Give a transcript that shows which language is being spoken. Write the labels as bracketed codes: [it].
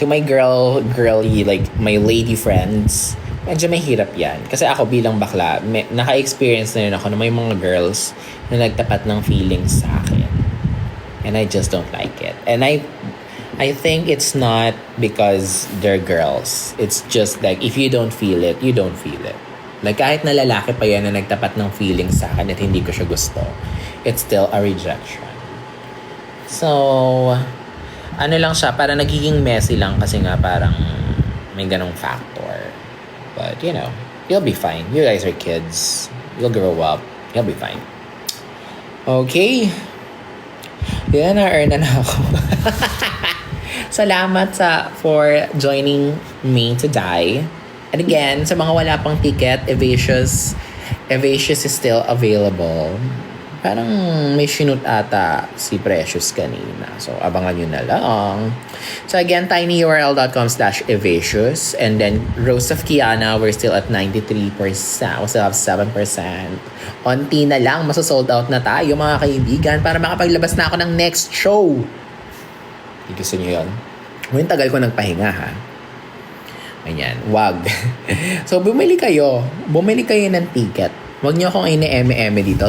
[en] To my girly, like, my lady friends, [tl] medyo mahirap yan. Kasi ako bilang bakla, naka-experience na rin ako na may mga girls na nagtapat ng feelings sa akin. [en] And I just don't like it. And I think it's not because they're girls. It's just like, if you don't feel it, you don't feel it. [tl] Like, kahit na lalaki pa yan na nagtapat ng feelings sa akin at hindi ko siya gusto, [en] it's still a rejection. [tl] So, lang siya, parang nagiging messy lang kasi nga parang may ganong factor. [en] But, you'll be fine. You guys are kids. You'll grow up. You'll be fine. Okay. [tl] Yan, na-earn na ako. [en] Salamat for joining me today. And again, [tl] sa mga wala pang ticket, [en] Evasius is still available. [tl] Parang may sinut ata si Precious kanina. So, abangan nyo na lang. So, again, tinyurl.com/Evasius. [en] And then, Rose of Kiana, we're still at 93%. We still have 7%. [tl] Onti na lang, masasold out na tayo, mga kaibigan, para makapaglabas na ako ng next show. Gusto nyo yun? Ngayon, tagal ko nagpahinga, ha? Ayan, wag. So, bumili kayo ng ticket. Huwag nyo akong ine-eme dito.